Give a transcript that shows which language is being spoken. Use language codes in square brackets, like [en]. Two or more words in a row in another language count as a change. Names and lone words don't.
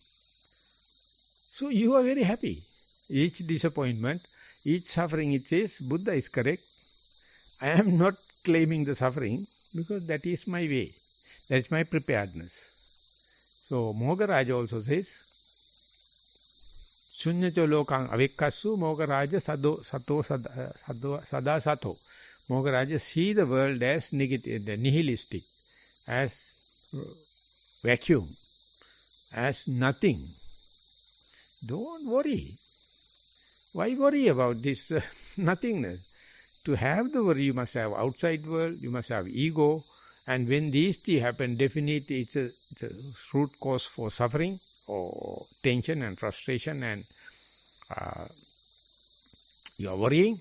[en] So you are very happy. Each disappointment, each suffering, it says, Buddha is correct. I am not claiming the suffering because that is my way. That is my preparedness. So Mogaraja also says, [pi] Sunyacho lokang avekkasu Mogaraja sada sato. [en] Mogaraja see the world as negative, nihilistic, as vacuum, as nothing. Don't worry. Why worry about this nothingness? To have the worry, you must have outside world, you must have ego, and when these three happen, definitely it's a root cause for suffering, or tension and frustration, and you are worrying.